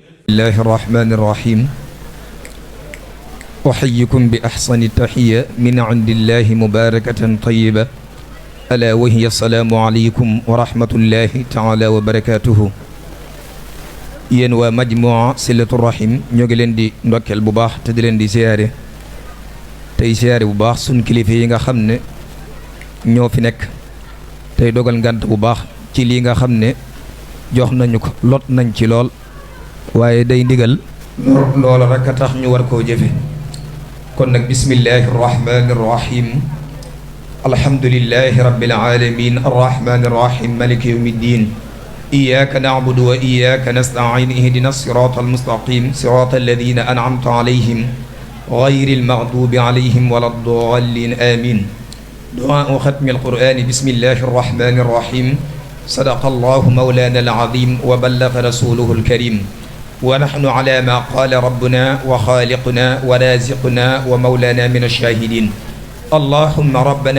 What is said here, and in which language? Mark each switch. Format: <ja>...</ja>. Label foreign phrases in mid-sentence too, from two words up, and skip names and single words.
<ar>الله الرحمن الرحيم أحييكم بأحسن التحية من عند الله مباركة طيبة ألا وهي السلام عليكم ورحمة الله تعالى وبركاته</ar> <wo>yéen waa majmua silatu rahim ñoo ngi leen di ndokkeel bu baax te di leen di siyaare tey siyaare bu baax sun kilifa yi nga xam ne ñoo fi nekk tey dogal ngant bu baax ci lii nga xam ne jox nañu ko lot nañ ci lool waaye day ndigal loola rek a tax ñu war koo jëfe kon nag</wo> <ar>بسم الله الرحمن الرحيم الحمد لله رب العالمين الرحمن الرحيم مالك يوم الدين إياك نعبد وإياك نستعين اهدنا الصراط المستقيم صراط الذين أنعمت عليهم غير المغضوب عليهم ولا الضالين آمين دعاء ختم القرآن بسم الله الرحمن الرحيم صدق الله مولانا العظيم وبلغ رسوله الكريم ونحن على ما قال ربنا وخالقنا ورازقنا ومولانا من الشاهدين اللهم ربنا</ar>